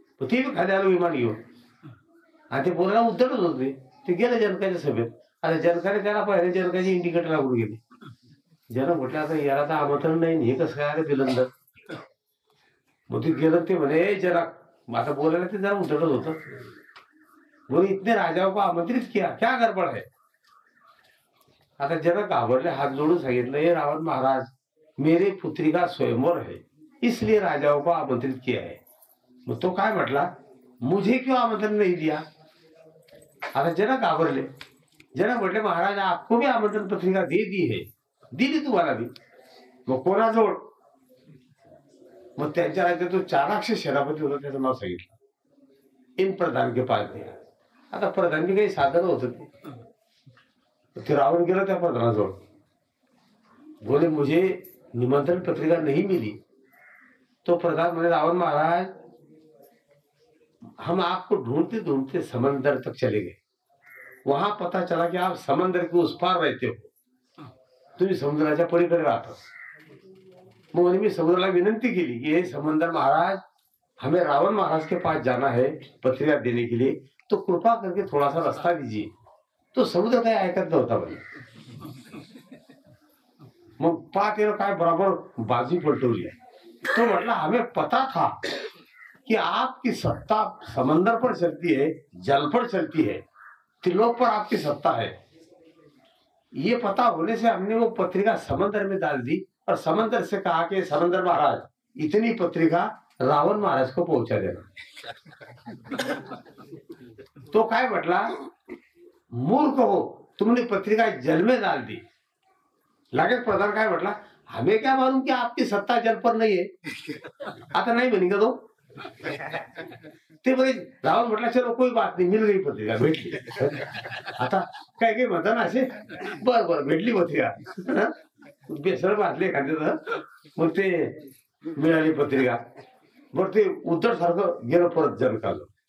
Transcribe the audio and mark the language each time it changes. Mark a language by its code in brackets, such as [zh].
[mr] ते खाली आलो विमान घेऊन आणि ते बोलायला उद्धटच होते. ते गेले जनकाच्या सभेत. आता जनकाने त्याला पाहिले, जनकाची इंडिकेटर लागून गेले. जन म्हटलं आता याला तर आमंत्रण नाही, हे कसं काय आलं बिलंदर. मग ते गेलं, ते म्हणे जरा आता बोलायला ते जरा उद्धटच होतं. [hi] वो इतने राजाओं को आमंत्रित किया, क्या गडबड है? [mr] आता जनक घाबरले, हात जोडून सांगितलं, [hi] हे रावण महाराज, मेरे पुत्री का स्वयंवर है, इसलिए राजाओं को आमंत्रित किया है. [mr] मग तो काय म्हटला, [hi] मुझे क्यों आमंत्रण नहीं दिया? [mr] आता जनक घाबरले. जनक म्हटले, [hi] महाराज आपको भी आमंत्रण पत्रिका दे दी है, [mr] दिली तुम्हाला भी. मग कोणाजवळ? मग त्यांच्या राज्यात तो चाणाक्ष सेनापती होता, त्याचं नाव सांगितलं. [hi] इन प्रधान के पास दिया. [mr] आता प्रधानची काही साधन होत ते रावण गेलं त्या प्रधानाजवळ. [hi] बोले मुझे निमंत्रण पत्रिका नहीं मिली. [mr] तो प्रधान म्हणे, [hi] रावण महाराज हम आपको ढूंढते ढूंढते समंदर तक चले गए. वहां पता चला कि आप समंदर के उस पार रहते हो, [mr] तुम्ही समुद्राच्या पलीकडे राहता. मग मी समुद्राला विनंती केली की [hi] हे समंदर महाराज, हमें रावण महाराज के पास जाना है पत्रिका देने के लिए, तो कृपा करके थोड़ा सा रास्ता दीजिए. [mr] तो समुद्र काही ऐकत नव्हता म्हणे. मग पाहते काय बराबर बाजू पलटवली. तो म्हटला, [hi] हमें पता था कि आपकी सत्ता समंदर पर चलती है, जल पर चलती है, त्रिलोक पर आपकी सत्ता है. ये पता होने से हमने वो पत्रिका समंदर में डाल दी और समंदर से कहा कि समंदर महाराज, इतनी पत्रिका रावण महाराज को पहुंचा देना. [mr] तो काय म्हटला, [hi] मूर्ख हो, तुमने पत्रिका जल में डाल दी. [mr] लगेच प्रधान काय म्हटला, [hi] हमें क्या मालूम कि आपकी सत्ता जल पर नहीं है. [mr] आता नाही म्हणे का तो. ते बघे रावण म्हटला, [hi] चलो कोई बात [mr] नाही, [hi] मिल गई पत्रिका, [mr] भेटली. आता काय काय म्हणता ना असे, बर बर भेटली पत्रिका, बेसर भाजले एखाद्याचं. मग ते मिळाली पत्रिका. बरं ते उद्धट सारखं गेलं परत जनकाला.